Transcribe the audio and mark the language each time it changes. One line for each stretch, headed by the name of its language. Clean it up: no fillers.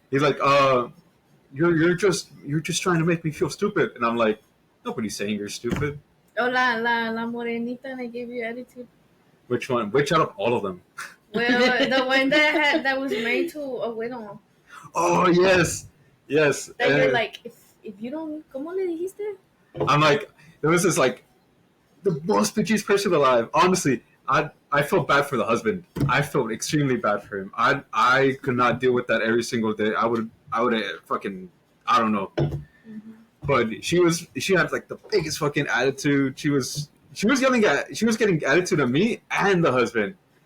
English: he's like, you're just trying to make me feel stupid. And I'm like, nobody's saying you're stupid. Oh,
Spanish: la morenita
English: that gave you attitude. Which one? Which out of all of them? Well, the one that was married to a widow. Oh yes. That you're And like, if you don't,
Spanish: ¿cómo le dijiste?
English: I'm like, there was this like the most bitchiest person alive. Honestly, I felt bad for the husband. I felt extremely bad for him. I could not deal with that every single day. I would fucking, I don't know. But she had like the biggest fucking attitude. She was getting attitude at me and the husband.